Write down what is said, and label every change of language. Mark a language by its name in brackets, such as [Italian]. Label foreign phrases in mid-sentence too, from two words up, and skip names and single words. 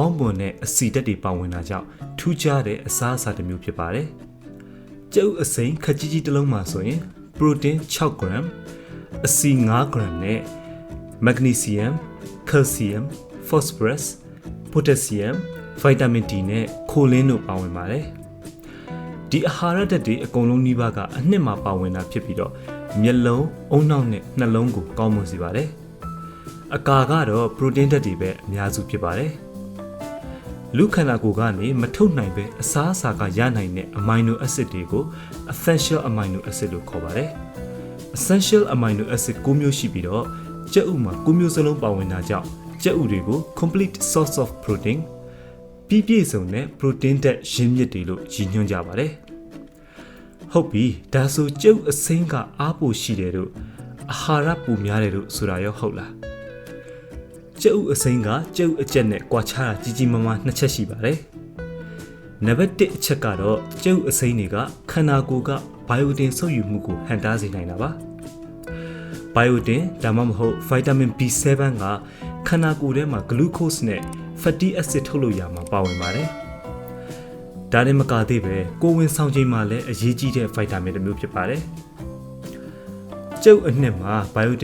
[Burmese] င်းမွန်တဲ့အဆီဓာတ်တွေပါဝင်တာကြောင့်ထူးခြားတဲ့အစားအစာတစ်မျိုးဖြစ်ပါတယ်။ကျုပ်အစိမ်းခက်ကြီးကြီးတစ်လုံးမှာဆိုရင်ပရိုတင်း6 gram အဆီ5 gram နဲ့မက်ဂနီဆီယမ် ကယ်လ်ဆီယမ် ဖော့စဖရပ်စ် ပိုတက်ဆီယမ် ဗိုက်တာမင် D နဲ့ခိုလင်းတို့ပါဝင်ပါတယ်။ဒီအာဟာရဓာတ်တွေအကုန်လုံးနှိပါကအနှစ်မှာပါ ဝင်တာဖြစ်ပြီးတော့မျက်လုံးအုံနောက်နဲ့နှလုံးကိုကောင်းမွန်စေပါတယ်။အကာကတော့ပရိုတင်းဓာတ်တွေပဲအများစုဖြစ်ပါတယ် ။လူခန္ဓာကိုယ်ကနေမထုတ်နိုင်ပဲအစားအစာကရနိုင်တဲ့အမိုင်နိုအက်ဆစ်တွေကို [English] essential amino acid [Burmese] လို့ခေါ်ပါတယ်။ [English] essential amino acid [Burmese] 9 မျိုးရှိပြီးတော့ကြက်ဥမှာ9 မျိုးစလုံးပါဝင်တာကြောင့်ကြက်ဥတွေကို [English] complete source of protein [Burmese] ပြည့်စုံတဲ့ protein ဓာတ်ရင်းမြစ်တွေလို့ရည်ညွှန်းကြပါတယ်။ဟုတ်ပြီဒါဆိုကျုပ်အစိမ်းကအားပိုရှိတယ်တို့အာဟာရပူများတယ်တို့ဆိုတာရောဟုတ်လားကျုပ် အစိမ်းကကျုပ်အကျက်နဲ့ကွာခြားတာကြီးကြီးမားမား2ချက်ရှိပါတယ်နံပါတ်1အချက်ကတော့ကျုပ်အစိမ်းတွေကခန္ဓာကိုယ်ကဘိုင်ယိုတင်ဆုပ်ယူမှုကိုဟန်တားစေနိုင်တာပါဘိုင်ယိုတင်ဒါမှမဟုတ်ဗိုက်တာမင် B7 ကခန္ဓာကိုယ်ထဲမှာဂလူးကို့စ်နဲ့ [English] fatty acid [Burmese] ထုတ်လို့ရမှာပါဝင်ပါတယ်ဒါနဲ့မကသေးပဲကိုဝင်ဆောင်ချိန်မှာလည်းအရေးကြီးတဲ့ဗိုက်တာမင်တစ်မျိုးဖြစ်ပါတယ်။ကျုပ်အနှစ်မှာဘိုင်ယို